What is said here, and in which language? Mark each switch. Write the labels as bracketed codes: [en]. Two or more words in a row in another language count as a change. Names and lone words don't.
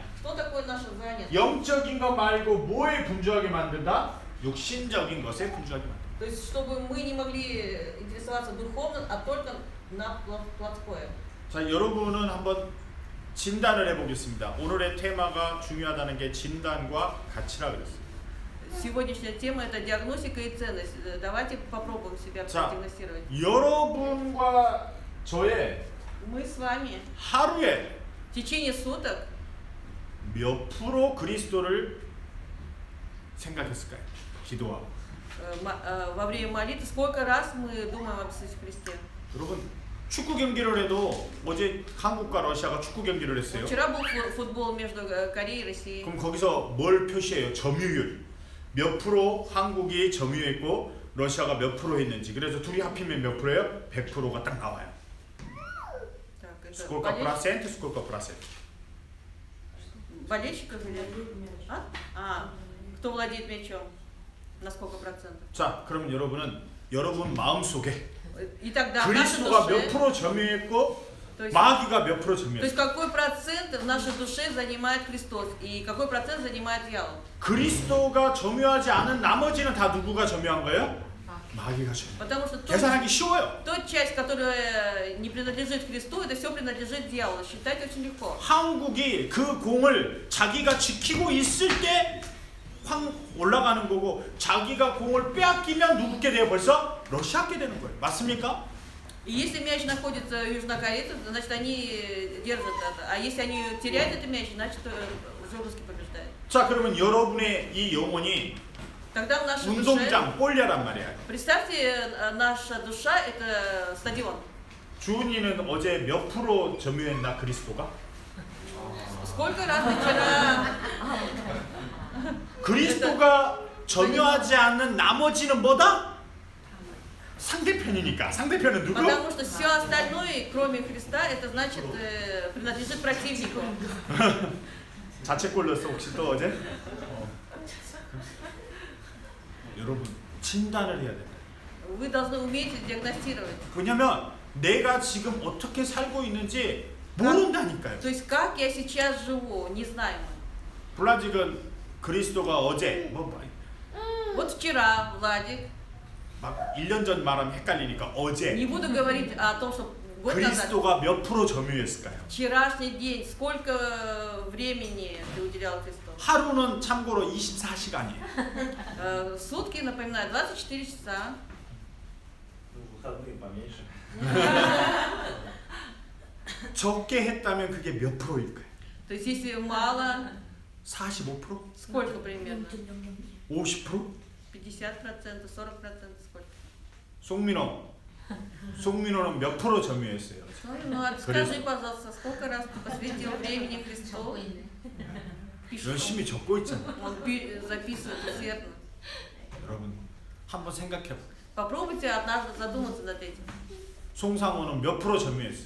[ru] Что такое наша занятость? [ko] 영적인 것 말고 뭐에 분주하게 만든다? 육신적인 것에 분주하게 만든다. [ru] То есть, чтобы мы не могли интересоваться духовным, а только на плотское. [ko] 자, 여러분은 한번 진단을 해보겠습니다. 오늘의 테마가 중요하다는 게 진단과 가치라 그랬어요. [ru] Сегодняшняя тема это диагностика и ценность. Давайте попробуем себя [ko] 자, [ru] диагностировать. [ko] 여러분과 저의 [ru] Мы с вами [ko] 하루에 [ru] в течение суток [ko] 몇 프로 그리스도를 생각했을까요? 기도하고. [ru] во время молитвы сколько раз мы думаем об Иисусе Христе? [ko] 여러분 축구 경기를 해도 어제 한국과 러시아가 축구 경기를 했어요. [ru] Вчера был футбол между Кореей и Россией. [ko] 그럼 거기서 뭘 표시해요? 점유율. 몇 프로 한국이 점유했고 러시아가 몇 프로 했는지. 그래서 둘이 합치면 몇 프로예요? 100%가 딱 나와요. [ru] Так, это Сколько процентов, сколько процентов? болельщиков или... Кто владеет мячом? На сколько процентов? [ko] 자, 그러면 여러분 마음속에 [ru] И тогда в нашей [ko] 그리스도가 몇 [ru] душе, [ko] 프로 점유했고 [ru] то есть, [ko] 마귀가 몇 프로 [ru] то есть [ko] 점유했어? [ru] какой процент в нашей душе занимает Христос и какой процент занимает дьявол? [ko] 그리스도가 점유하지 않은 나머지는 다 누구가 점유한 거예요? 마귀가 점유. [ru] Потому что [ko] 계산하기 쉬워요. [ru] та часть, которая не принадлежит Христу, это все принадлежит дьяволу. Считать очень легко. [ko] 한국이 그 공을 자기가 지키고 있을 때 확 올라가는 거고 자기가 공을 빼앗기면 누구게 돼요? 벌써 러시아게 되는 거예요. 맞습니까? [ru] И если мяч находится у южнокорейцев, значит они держат это. А если они теряют этот мяч, значит уже русский побеждает. [ko] 자, 그러면 여러분의 이 영혼이 [ru] Тогда в нашей душе, [ko] 운동장 볼야란 말이야. [ru] представьте, наша душа это стадион. [ko] 주은이는 어제 몇 프로 점유했나 그리스도가? [ru] Сколько раз ты вчера... [ko] 그리스도가 점유하지 않는 나머지는 뭐다? 상대편이니까. 상대편은 누구? [ru] Потому что все остальное, кроме Христа, это значит принадлежит противнику. [ko] 자책골 넣었어 혹시 또 어제? 여러분 진단을 해야 됩니다. [ru] Вы должны уметь диагностировать. [ko] 왜냐면 내가 지금 어떻게 살고 있는지 모른다니까요. [ru] То есть как я сейчас живу, не знаем. [ko] 블라직은 그리스도가 어제 [ru] Вот вчера, Владик, [ko] 막 1년 전 말하면 헷갈리니까 어제 [ru] не буду говорить о том, что год назад, [ko] 그리스도가 몇 프로 점유했을까요? [ru] вчерашний день, сколько времени ты уделял Христу? [ko] 하루는 참고로 24시간이에요. [ru] Сутки, напоминаю, 24 часа. Выходные поменьше. [ko] 적게 했다면 그게 몇 프로일까요? [ru] То есть если мало, 45%? сколько примерно? 50%? 50%, 40%, сколько? [ko] 송민호는 몇 프로 점유했어요? [ru] Ну, скажи, пожалуйста, сколько раз ты посвятил времени Христу? Пишет. [ko] 열심히 적고 있잖아. [ru] Он записывает усердно. [ko] 여러분 한번 생각해 봐. [ru] Попробуйте однажды задуматься над этим. [ko] 송상호는 몇 프로 점유했어?